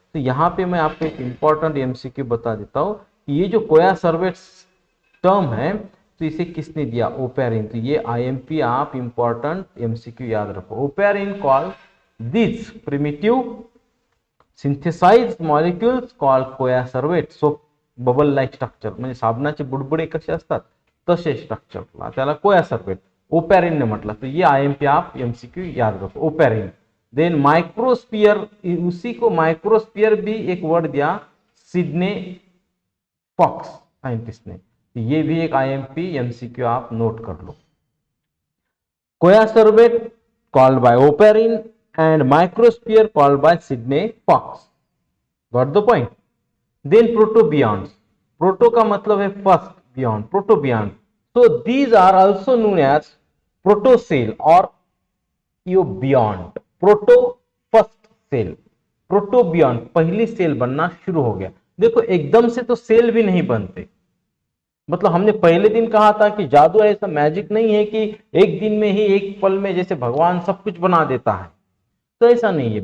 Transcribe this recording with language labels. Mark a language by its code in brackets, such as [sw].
[hi] तो यहाँ पे मैं आपको एक इंपॉर्टेंट एमसीक्यू बता देता हूँ कि ये जो कोयासर्वेट्स टर्म है तो इसे किसने दिया, ओपेरिन। तो ये आईएमपी आप इंपॉर्टेंट एमसीक्यू याद रखो, [en] Oparin called this primitive synthesized molecules called [hi] कोयासर्वेट। [en] so bubble like structure, [mr] म्हणजे साबणाचे बुडबुडे कसे असतात तसे स्ट्रक्चर, त्याला कोयासर्वेट ओपेरिन ने म्हटलं। [hi] तो ये आईएमपी आप एमसीक्यू याद रखो, ओपेरिन। देन माइक्रोस्फीयर, उसी को माइक्रोस्फीयर भी एक वर्ड दिया सिडने फॉक्स साइंटिस्ट ने, तो ये भी एक आईएमपी एमसीक्यू आप नोट कर लो। [en] Coacervate called by Oparin and microsphere called by Sidney Fox. Got the point? Then protobionts. Proto [hi] का मतलब है [en] first, beyond, protobionts. So these are also known as protocell or beyond. Proto first cell, [hi] protobiont पहली cell बनना शुरू हो गया। देखो एकदम से तो सेल भी नहीं बनते, मतलब हमने पहले दिन कहा था कि जादू ऐसा मैजिक नहीं है कि एक दिन में ही एक पल में जैसे भगवान सब कुछ बना देता है, तो ऐसा नहीं है।